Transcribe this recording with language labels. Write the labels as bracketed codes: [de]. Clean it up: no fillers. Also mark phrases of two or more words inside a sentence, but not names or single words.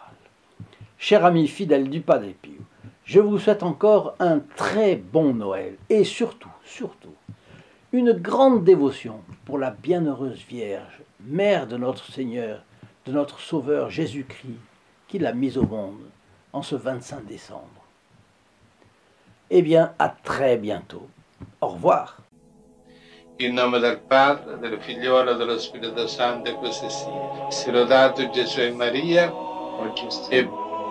[fr] Chers amis fidèles du Padre Pio, je vous souhaite encore un très bon Noël et surtout, une grande dévotion pour la bienheureuse Vierge, Mère de notre Seigneur, de notre Sauveur Jésus-Christ, qui l'a mise au monde en ce 25 décembre. Eh bien, à très bientôt. Au revoir. [it] In nome del Padre, del Figliolo e dello Spirito Santo, e così sia. Sia lodato Gesù e Maria, e